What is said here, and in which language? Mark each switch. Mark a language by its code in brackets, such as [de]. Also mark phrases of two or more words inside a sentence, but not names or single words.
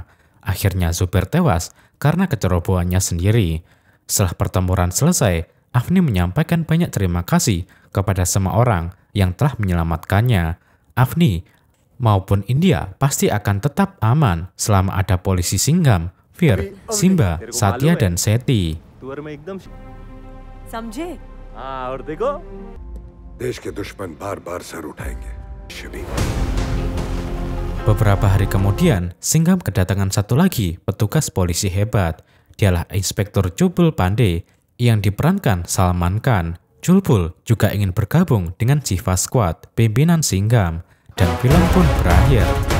[id] Akhirnya Zubair tewas karena kecerobohannya sendiri. Setelah pertempuran selesai, Avni menyampaikan banyak terima kasih kepada semua orang yang telah menyelamatkannya. Avni maupun India pasti akan tetap aman selama ada polisi Singham, Veer, Simba, Satya, dan Seti. [hi] समझे? और देखो देश के दुश्मन बार-बार सर उठाएंगे शिवी। [id] Beberapa hari kemudian, Singham kedatangan satu lagi petugas polisi hebat. Dialah Inspektur Chulbul Pandey yang diperankan Salman Khan. Chulbul juga ingin bergabung dengan Shiva Squad, pimpinan Singham, dan film pun berakhir.